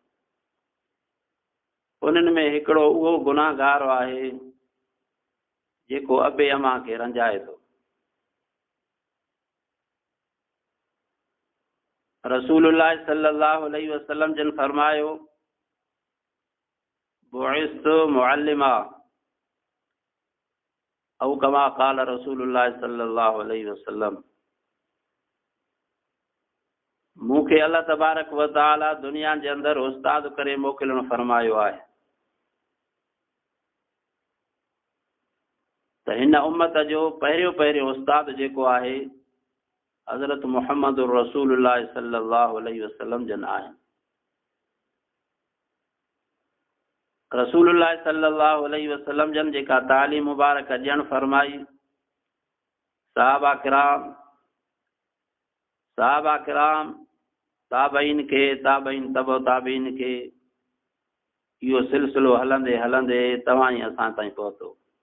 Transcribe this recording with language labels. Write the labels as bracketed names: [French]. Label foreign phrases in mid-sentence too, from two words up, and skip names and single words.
[Sindhi] उन्हनि में हिकिड़ो उहो गुनाहगार आहे जेको अबे अमा खे रंजाए थो। [Arabic] رسول الله صلى الله عليه وسلم [Sindhi] जन फरमायो, [Arabic] بعثت معلما أو كما قال رسول الله صلى الله عليه وسلم. [Sindhi] मूंखे [Arabic] الله تبارك وتعالى [Sindhi] दुनिया जे अंदरि उस्ताद करे मोकिलणु फरमायो आहे। त हिन उम्मत जो पहिरियों उस्ताद जेको आहे हज़रत मुहम्मद [Arabic] رسول الله صلى الله عليه وسلم [Sindhi] जन आहे। [Arabic] رسول الله صلى الله عليه وسلم [Sindhi] जन जेका तालीम मुबारक ॾियणु फरमाई, सहाबा किराम ताबईन खे, ताबईन तबो ताबीन खे, इहो सिलसिलो हलंदे हलंदे तव्हां ई असां ताईं पहुतो।